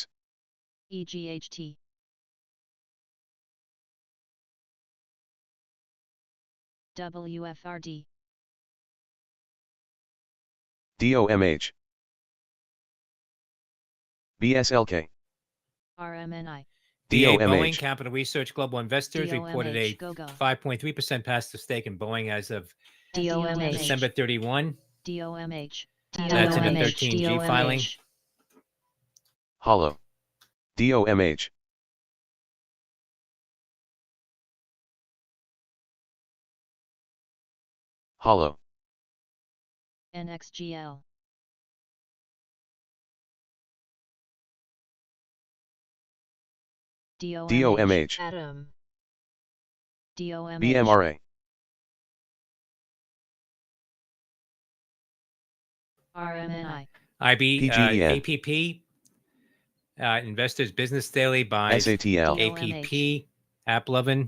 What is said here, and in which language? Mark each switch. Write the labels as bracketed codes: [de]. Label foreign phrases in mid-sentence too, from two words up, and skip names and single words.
[en] EGHT, WFRD, DOMH. BSLK. RMNI, DA Boeing, DOMH. Capital Research Global Investors, reported a DOMH, go. 5.3% passive stake in Boeing as of DOMH, December 31. DOMH, That's in the DOMH, 13G filing. DOMH, Hollow. DOMH. Hollow. NXGL, DOMH. Atom, DOMH, BMRA. RMNI, IB, PGEN. APP, Investors Business Daily buys SATL. APP, AppLovin.